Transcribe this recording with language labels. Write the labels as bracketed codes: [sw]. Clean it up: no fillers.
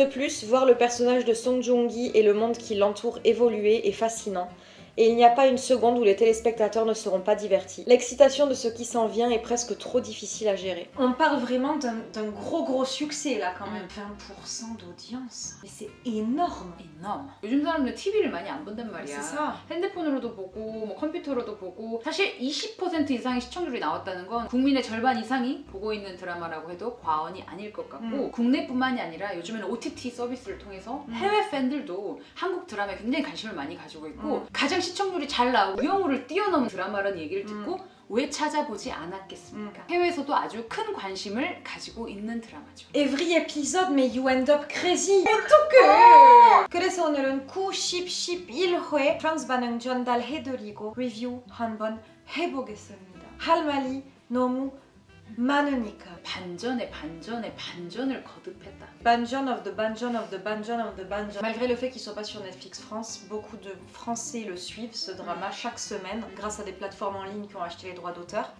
[fr] De plus, voir le personnage de Song Joong-gi et le monde qui l'entoure évoluer est fascinant. Et il n'y a pas une seconde où les téléspectateurs ne seront pas divertis. L'excitation de ce qui s'en vient est presque trop difficile à gérer. On parle vraiment d'un gros succès là quand même. 20% d'audience. Mais c'est énorme. enorme. [ko] 요즘 사람들 TV를 많이 안 본단 말이야. [fr] C'est ça. [ko] 핸드폰으로도 보고 뭐 컴퓨터로도 보고 사실 20% 이상의 시청률이 나왔다는 건 국민의 절반 이상이 보고 있는 드라마라고 해도 과언이 아닐 것 같고 국내뿐만이 아니라 요즘에는 OTT 서비스를 통해서 해외 팬들도 한국 드라마에 굉장히 관심을 많이 가지고 있고 가장 시청률이 잘 나오고 유형우를 뛰어넘은 드라마라는 얘기를 듣고 왜 찾아보지 않았겠습니까? 해외에서도 아주 큰 관심을 가지고 있는 드라마죠. [en] Every episode, mais you end up crazy. [ko] 어떡해! 그래서 오늘은 91회 프랑스 반응 전달해드리고 리뷰 한번 해보겠습니다. 할 말이 너무 많으니까. 반전에 반전을 거듭했다. Banjon of the Banjon of the Banjon of the Banjon. [fr] Malgré le fait qu'il soit pas sur Netflix France, beaucoup de Français le suivent, ce drama, chaque semaine, grâce à des plateformes en ligne qui ont acheté les droits d'auteur.